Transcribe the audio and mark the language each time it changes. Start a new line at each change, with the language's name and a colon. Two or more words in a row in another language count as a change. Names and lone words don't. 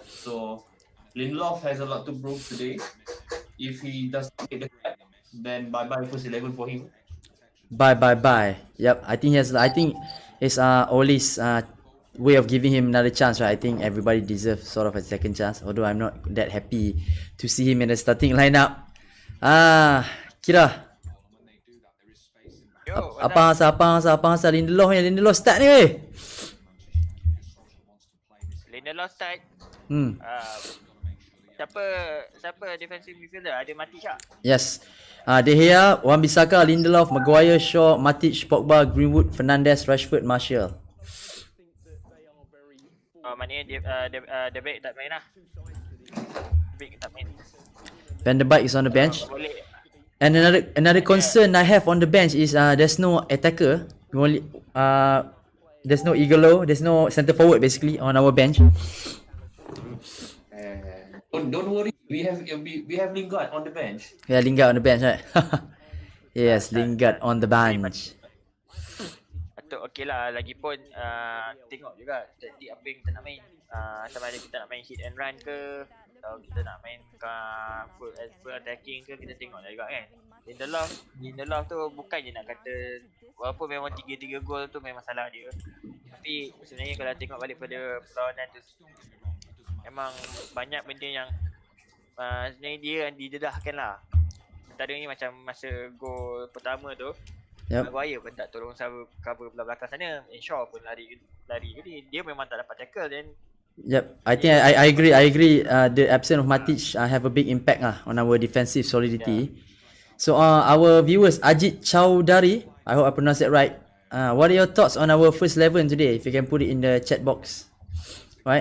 English: So Lindelof has a lot to prove today. If he doesn't get the cut, then bye bye first 11 for him. Bye. Yep, I think it's Ole's way of giving him another chance, right? I think everybody deserves sort of a second chance. Although I'm not that happy to see him in the starting lineup.
Malay: Kira. Apa hasa Lindelof start ni weh. Lindelof start. Siapa
English: defensive midfielder?
Malay: Ada Matic tak?
English: Yes. De Gea, Wan-Bissaka, Lindelof, Maguire, Shaw, Matic, Pogba, Greenwood, Fernandes, Rashford, Martial.
Malay: Maknanya De Beek tak main lah. De Beek tak main.
English: Van der Beek is on the bench.
Malay: Boleh.
English: And another concern I have on the bench is there's no attacker. There's no Igalo, there's no centre forward basically on our bench. Don't worry, we have Lingard on the bench. Yeah, Lingard on the bench, right? Yes, Lingard on the bench.
Malay: Patut okey lah. Lagipun tengok juga taktik apa yang kita nak main. Sama ada kita nak main
English: hit and run
Malay: ke, atau kita nak main
English: full attacking
Malay: ke, kita tengok juga kan. Lindelof tu bukan je nak kata walaupun memang 3 gol tu memang salah dia. Tapi sebenarnya kalau tengok balik pada perlawanan tu, memang banyak benda yang sebenarnya dia yang didedahkan lah. Antaranya macam masa gol pertama tu, Maguire pun tak tolong cover belah belakang sana. Shaw pun lari jadi dia memang tak dapat tackle.
English: Then Yep, I think I agree. The absence of Matic have a big impact on our defensive solidity. Yeah. So our viewers, Ajit Chowdhury, I hope I pronounced it right. What are your thoughts on our first 11 today? If you can put it in the chat box, right?